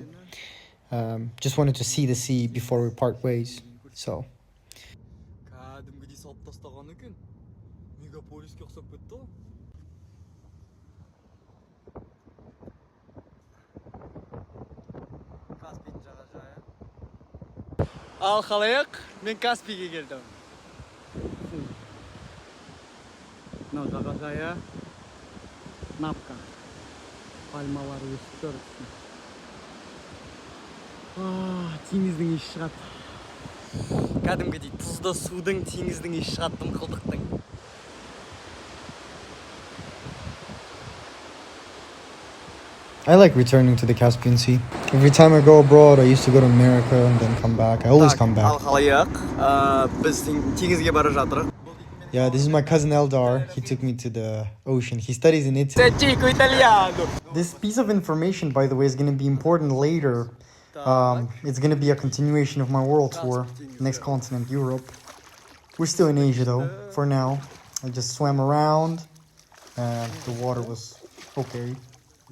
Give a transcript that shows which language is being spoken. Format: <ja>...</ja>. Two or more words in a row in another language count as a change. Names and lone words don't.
<en>Just wanted to see the sea before we part ways. So.</en> <kk>Al халайық, мен Каспийге келдім. Мынау жағажайы Напка. Пальмалар өсіп тұр. Теңіздің иісі шығады. Кәдімгідей тұзды судың, теңіздің иісі шығады, дымқылдықтың.</kk> <en>I like returning to the Caspian Sea. Every time I go abroad, I used to go to America and then come back. I always come back.</en> <kk>Al халайық, біз теңізге бара жатырық.</kk> <en>Yeah, this is my cousin Eldar. He took me to the ocean. He studies in Italy. This piece of information, by the way, is going to be important later. It's going to be a continuation of my world tour. Next continent, Europe. We're still in Asia, though, for now. I just swam around, and the water was okay.</en>